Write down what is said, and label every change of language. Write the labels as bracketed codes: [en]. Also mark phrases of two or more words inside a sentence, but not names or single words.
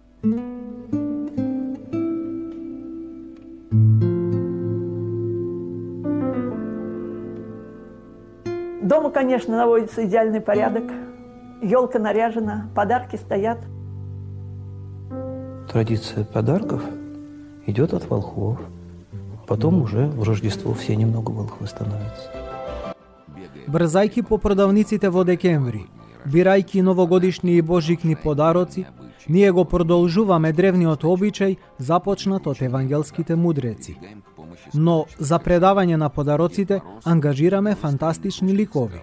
[ru] Дома, конечно, наводится идеальный порядок. Елка наряжена, подарки стоят. Традиция подарков идет от волхвов. Потом уже в Рождество все немного волхвы становятся. [mk] Брзајки по продавниците во декември, бирајки новогодишни и божикни подароци, ние го продолжуваме древниот обичај започнат од евангелските мудреци. Но за предавање на подароците ангажираме фантастични ликови.